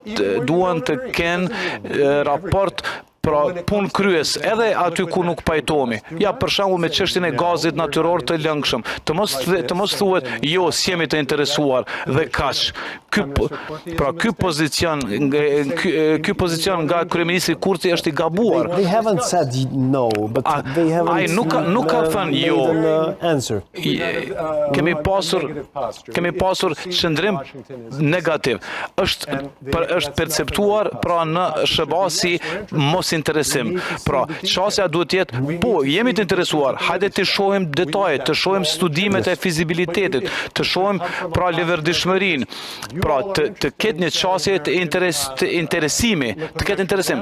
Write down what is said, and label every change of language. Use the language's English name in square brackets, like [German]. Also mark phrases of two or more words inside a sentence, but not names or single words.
[Albanian] duan të kenë raport pra punë kryes edhe aty ku nuk pajtohemi. Ja për shembull me çështjen e gazit natyror të lëngshëm. Të mos thuhet jo, s'jemi të interesuar dhe kaq. Ky pozicion nga kryeministri Kurti është i gabuar. [English] They haven't said no, but they haven't [Albanian] nuk ka thënë jo. [English] Answer. [Albanian] Kemi pasur qëndrim negativ. Është perceptuar pra në SHBA si mos interesim. Pra, çështja duhet të jetë, po, jemi të interesuar, hajde të shohim detajet, të shohim studimet e fizibilitetit, të shohim pra leverdishmërinë, pra të ketë një çështje të interesimi, të ketë interesim.